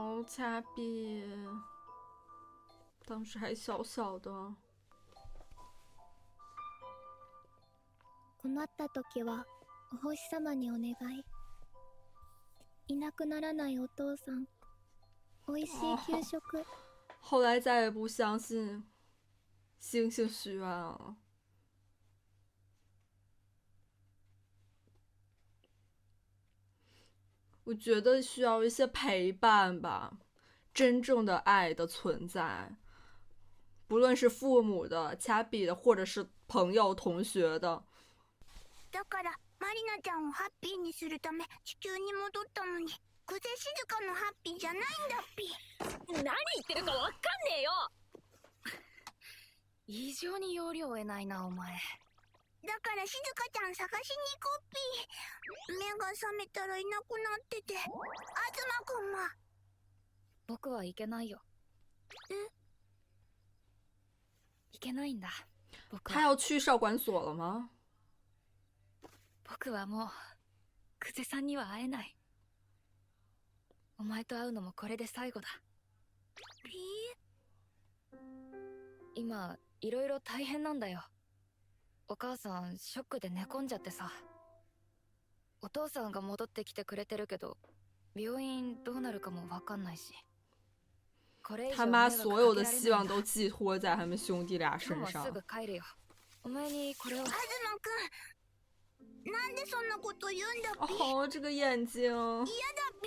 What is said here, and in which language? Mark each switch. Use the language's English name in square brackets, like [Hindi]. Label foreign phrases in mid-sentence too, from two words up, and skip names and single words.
[Chinese] 掐比当时还小小的。 [Japanese] 困った時はお星様にお願い。いなくならないお父さん、おいしい給食。 [Chinese] 后来再也不相信星星许愿了。我觉得需要一些陪伴吧，真正的爱的存在，不论是父母的、掐比的，或者是朋友、同学的。 [Japanese] だからマリナちゃんをハッピーにするため地球に戻ったのに、久世静香のハッピーじゃないんだっぴ。何言ってるかわかんねえよ。異常に要領を得ないなお前。だから静香ちゃん探しに行こうっぴ。目が覚めたらいなくなってて。東くんは？僕は行けないよ。え？行けないんだ。僕 [Chinese] 他要去少管所了吗？ [Japanese] 僕はもう久世さんには会えない。お前と会うのもこれで最後だ。ピー？今いろいろ大変なんだよ。お母さんショックで寝込んじゃってさ。お父さんが戻ってきてくれてるけど、病院どうなるかも分かんないし。これ以上 [Chinese] 他妈所有的希望都寄托在他们兄弟俩身上。 [Japanese] 今日はすぐ帰るよ。お前にこれを。東くん、なんでそんなこと言うんだっぴ。 [Chinese] 哦，这个眼睛。 [Japanese] 嫌だっぴ。